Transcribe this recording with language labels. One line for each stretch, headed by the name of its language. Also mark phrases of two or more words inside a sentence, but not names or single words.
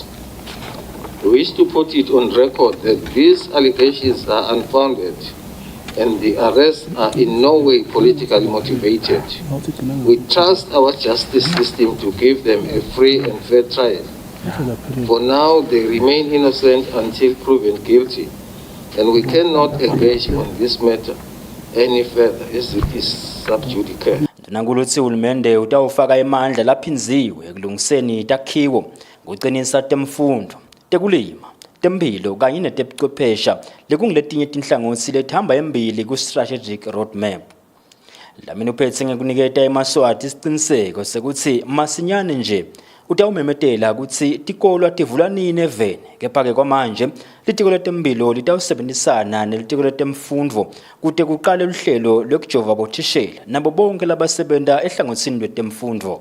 English: We wish to put it on record that these allegations are unfounded and the arrests are in no way politically motivated. We trust our justice system to give them a free and fair trial. For now, they remain innocent until proven guilty, and we cannot engage on this matter any further as it is sub judice.
Swati: Nanguluthi uhulumende utawufaka emandla laphinziwe ekulungiseni takhiwo ngokuqinisa temfundo, tekulima, temphilo kanye netebuchwephesha lekungiletinye tinhlangothi letihamba embili ku-
English: strategic roadmap.
Swati: Lamini uphethe ngekuniketa eMaswati isiqiniseko sekuthi masinyane nje utawumemetela ukuthi tikolwa tivula nini evene, kepha-ke kwamanje litiko letemphilo litawusebenzisana nelitiko letemfundvo kute kuqale luhlelo lwekujova bothishela nabo bonke labasebenta ehlangothini lwetemfundvo.